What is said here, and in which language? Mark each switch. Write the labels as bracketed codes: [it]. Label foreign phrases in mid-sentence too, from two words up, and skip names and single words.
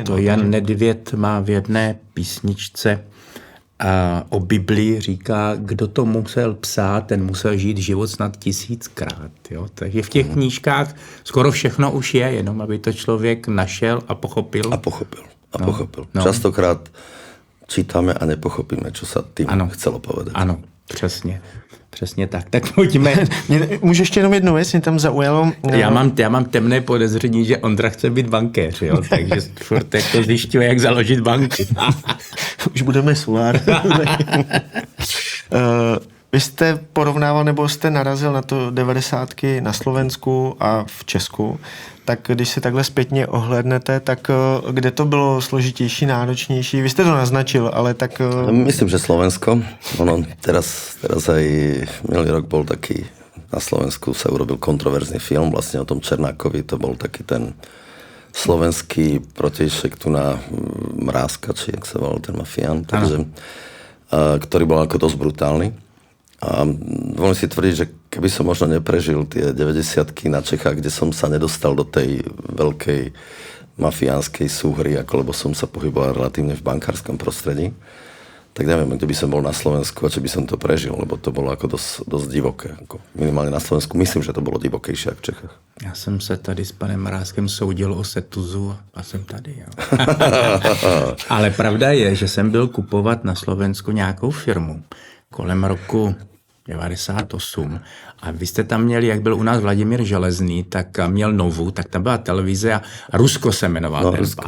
[cs] To Jan Nedvěd má v jedné písničce o Biblii, říká, kdo to musel psát, ten musel žít život snad 1000krát. Jo? Takže v těch knížkách skoro všechno už je, jenom aby to člověk našel a pochopil. A pochopil. No. [sk] Častokrát čítáme a nepochopíme, čo sa tým chcelo povedať. [cs] Ano, přesně tak. Tak pojďme. Můžu ještě jenom jednu věc, mě tam zaujalo. Já mám temné podezření, že Ondra chce být bankéř, jo? Takže furt jako zjišťuje, jak založit banky. Už budeme solár. Vy jste porovnával, nebo jste narazil na to 90ky na Slovensku a v Česku, tak když se takhle zpětně ohlédnete, tak kde to bylo složitější, náročnější? Vy jste to naznačil, ale tak... [sk] Myslím, že Slovensko. Ono teraz aj minulý rok bol taký, na Slovensku sa urobil kontroverzný film vlastne o tom Černákovi, to bol taký ten slovenský protišek tu na Mrázka, či jak sa volal ten mafián, takže, ktorý bol ako dosť brutálny. A dovolím si tvrdiť, že keby som možno neprežil tie 90-ky na Čechách, kde som sa nedostal do tej veľkej mafiánskej súhry, ako lebo som sa pohyboval relatívne v bankárskom prostredí, tak neviem, kde by som bol na Slovensku a či by som to prežil, lebo to bolo ako dosť divoké. Ako minimálne na Slovensku myslím, že to bolo divokejšie ako v Čechách. [cs] Já jsem se tady s panem Mrázkem soudil o Setuzu a jsem tady. Jo. Ale pravda je, že jsem byl kupovat na Slovensku nějakou firmu kolem roku 98 a vy jste tam měli, jak byl u nás Vladimír Železný, tak měl Novu, tak tam byla televize a Rusko se jmenoval ten pán.